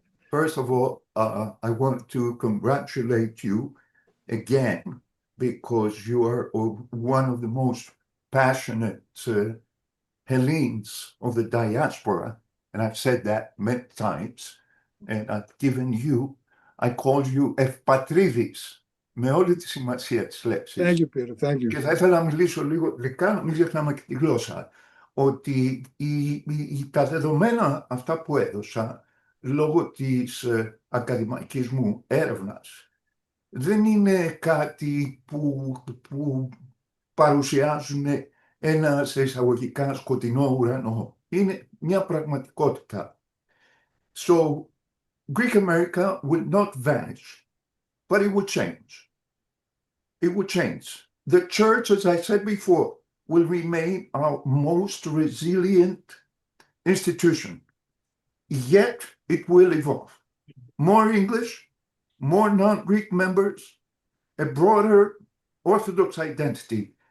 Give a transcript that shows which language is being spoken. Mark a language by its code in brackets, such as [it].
[en] First of all, I want to congratulate you again because you are one of the most passionate Hellenes of the diaspora, and I've said that many times, and I've given you, I call you Eupatridis. [el] Με όλη τη σημασία της λέξης. [en] Thank you, Peter. Thank you. [el] Και θα ήθελα να μιλήσω λίγο γλυκά, μην ξεχνάμε και τη γλώσσα, ότι τα δεδομένα αυτά που έδωσα λόγω της ακαδημαϊκής μου έρευνας δεν είναι κάτι που παρουσιάζουν ένα σε εισαγωγικά σκοτεινό ουρανό. Είναι μια πραγματικότητα. [en] So, Greek America will not vanish. But it would change. It would change. The church, as I said before, will remain our most resilient institution. Yet it will evolve. More English, more non-Greek members, a broader Orthodox identity.